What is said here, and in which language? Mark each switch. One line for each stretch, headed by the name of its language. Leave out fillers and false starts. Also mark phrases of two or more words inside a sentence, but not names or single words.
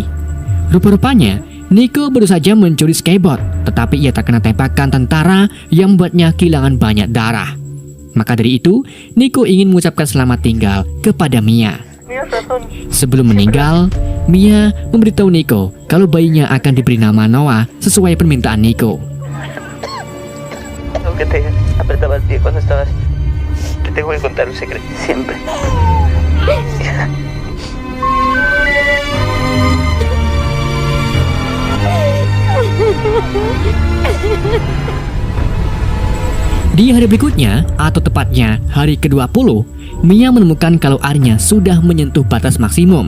Indonesian: Rupa-rupanya, Nico baru saja mencuri skateboard, tetapi ia terkena tembakan tentara yang membuatnya kehilangan banyak darah. Maka dari itu, Nico ingin mengucapkan selamat tinggal kepada Mia. Sebelum meninggal, Mia memberitahu Nico kalau bayinya akan diberi nama Noah sesuai permintaan Nico.
Spanish: tengo que contar un secreto siempre.
Indonesian: Di hari berikutnya, atau tepatnya hari ke-20, Mia menemukan kalau airnya sudah menyentuh batas maksimum.